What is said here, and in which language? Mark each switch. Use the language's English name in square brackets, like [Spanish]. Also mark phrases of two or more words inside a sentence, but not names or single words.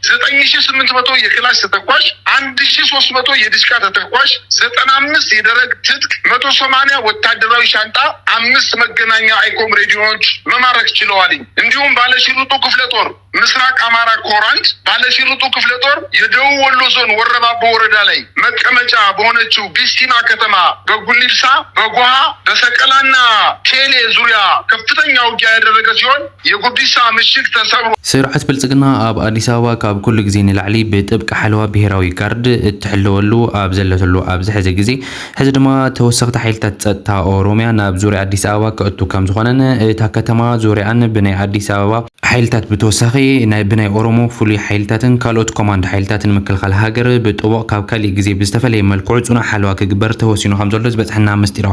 [Amharic] 9800 የክላሽ ተተኳሽ 1300 የዲሽቃ ተተኳሽ 95 የደረቅ ትጥቅ 180 ወታደራዊ ሻንጣ 5 መገናኛ አይኮም ሬዲዮዎች መማረክ ችለዋል። እንዲሁም ባለሽርጡ ክፍለ ጦር ምስራቅ አማራ ኮር 1 ባለሽርጡ ክፍለ ጦር የደቡብ ወሎ ዞን ወረባቦ ወረዳ ላይ መቀመጫ በሆነችው ቢስቲማ ከተማ በጉሊልሳ በጓሃ በሰቀላና ቴሌ ዙሪያ ከፍተኛ ውጊያ ያደረገ ሲሆን የጉዲሳ ምሽግ ተሰብሮ [Tigrinya] ስርዓት ብልጽግና ኣብ አዲስ አበባ ካብ ኩሉ ግዜ ንላዕሊ ብጥብቂ ሓለዋ ብሄራዊ ጋርድ እትሕልወሉ ኣብ ዘለተሉ ኣብዚ ሕዚ ግዜ ሕዚ ድማ ተወሰኽቲ ሓይልታት ፀጥታ ኦሮሚያ ናብ ዙርያ አዲስ አበባ ክእቱ ከም ዝኾነን እታ ከተማ ዙርያን ብናይ አዲስ አበባ ሓይልታት ብተወሳኺ ብናይ ኦሮሞ ፍሉይ ሓይልታትን ካልኦት ኮማንድ ሓይልታትን ምክልኻል ሃገር ብጥቡቕ ካብ ካሊእ ግዜ ብዝተፈለየ መልክዑ ፅኑዕ ሓለዋ ክግበር ተወሲኑ ከም ዘሎ ዝበፅሐና ምስጢራዊ